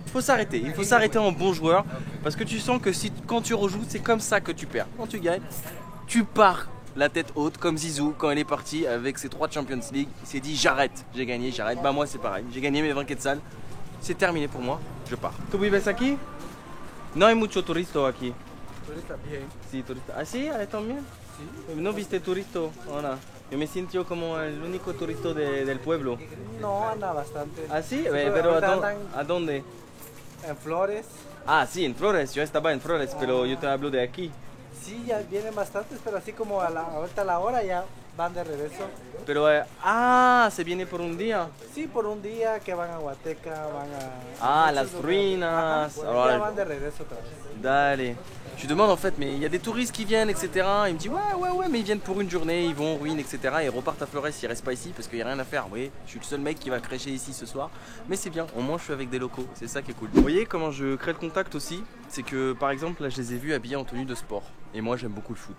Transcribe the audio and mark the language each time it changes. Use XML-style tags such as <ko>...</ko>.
<fr>Il faut s'arrêter en bon joueur, parce que tu sens que si, quand tu rejoues, c'est comme ça que tu perds. Quand tu gagnes, tu pars la tête haute comme Zizou quand elle est partie avec ses 3 Champions League. Il s'est dit j'arrête, j'ai gagné, j'arrête. Bah moi c'est pareil, j'ai gagné mes 20 quetzal. C'est terminé pour moi, je pars.</fr> <es>¿Tú vives aquí? No hay mucho turista aquí. Turista bien. Sí, turista. ¿Ah, sí? ¿Ah, también? Sí. ¿No viste turista? Hola. Yo me siento como el único turista del pueblo. No, anda bastante. ¿Ah, sí? Pero Pero ahorita andan ¿a dónde? en Flores. Ah, sí, en Flores. Yo estaba en Flores, pero yo te hablo de aquí. Sí, ya vienen bastantes, pero así como ahorita a la hora ya van de regreso. Pero, se viene por un día. Sí, por un día que van a Huateca, van a... Ah, las muchos lugares. ruinas. Ajá,</es> <fr>Alors,</fr> <es>ya van de regreso otra vez. Dale.</es> <fr>Je lui demande en fait, mais il y a des touristes qui viennent, etc. Il me dit ouais, mais ils viennent pour une journée, ils vont en ruine, etc. Et ils repartent à Flores, ils restent pas ici parce qu'il n'y a rien à faire. Vous voyez, je suis le seul mec qui va crêcher ici ce soir. Mais c'est bien, au moins je suis avec des locaux, c'est ça qui est cool. Vous voyez comment je crée le contact aussi? C'est que par exemple, là je les ai vus habillés en tenue de sport. Et moi j'aime beaucoup le foot.</fr>